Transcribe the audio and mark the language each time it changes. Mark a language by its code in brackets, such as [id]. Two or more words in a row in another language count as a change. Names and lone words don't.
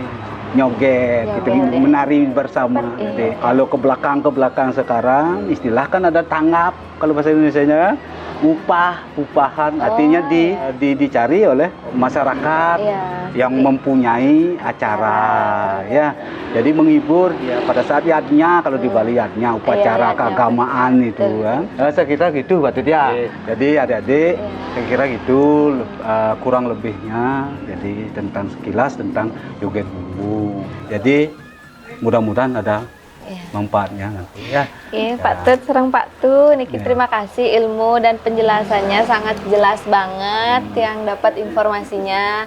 [id] Nyoget gitu, menari bersama. Jadi, kalau ke belakang sekarang istilah kan ada tanggap kalau bahasa Indonesianya upahan artinya dicari oleh masyarakat yang mempunyai acara ya. Jadi menghibur ya pada saat yadnya, kalau di Bali yadnya upacara keagamaan itu kan. Saya kira gitu Pak Tut ya. Jadi adik-adik saya kira gitu kurang lebihnya. Jadi tentang sekilas tentang joget bumbung. Jadi mudah-mudahan ada manfaatnya nanti ya. Pak Tut, serang Pak Tut, Niki terima kasih ilmu dan penjelasannya sangat jelas banget yang dapat informasinya.